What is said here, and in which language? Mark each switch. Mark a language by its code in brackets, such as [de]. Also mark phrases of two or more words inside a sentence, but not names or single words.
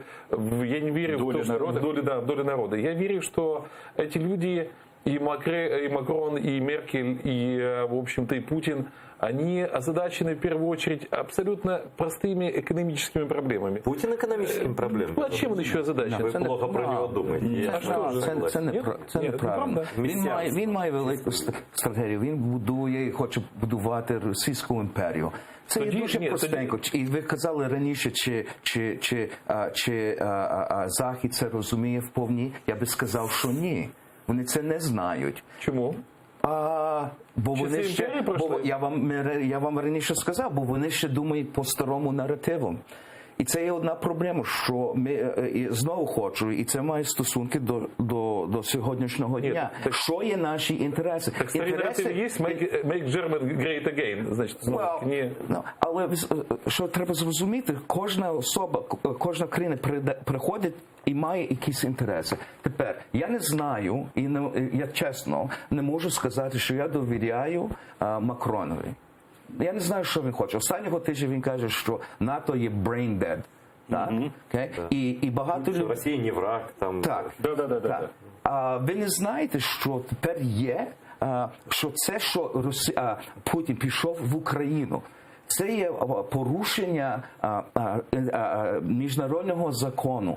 [ru] Я не верю в долю народа. Я верю, что эти люди и Макрон, и Меркель, и, в общем-то, и Путин, они озадачены в первую очередь абсолютно простыми экономическими проблемами. Путин экономическими проблемами? [uk] Ну, а чем он ще озадачений? Ви плохо про нього думаєте. Це неправда. Він має велику стратегію. Він будує і хоче будувати Російську імперію. Це є дуже простенько. І ви казали раніше, чи Захід це розуміє вповні. Я би сказав, що ні. Вони це не знають. Чому? Бо вони ще, я вам раніше сказав, бо вони ще думають по старому наративу. І це є одна проблема, що ми знову хочу, і це має стосунки до сьогоднішнього дня. Що є наші інтереси? Так старий наратив є, [en] make German great again, [uk] значить, але що треба зрозуміти, кожна особа, кожна країна приходить і має якісь інтереси. Тепер, я не знаю, і я чесно не можу сказати, що я довіряю Макронові. Я не знаю, що він хоче. Останнього тижня він каже, що НАТО є [en] brain dead. [uk] Так? І багато людей... Росія не враг. Там... Так. Ви не знаєте, що тепер є, що це, що Путін пішов в Україну, це є порушення міжнародного закону.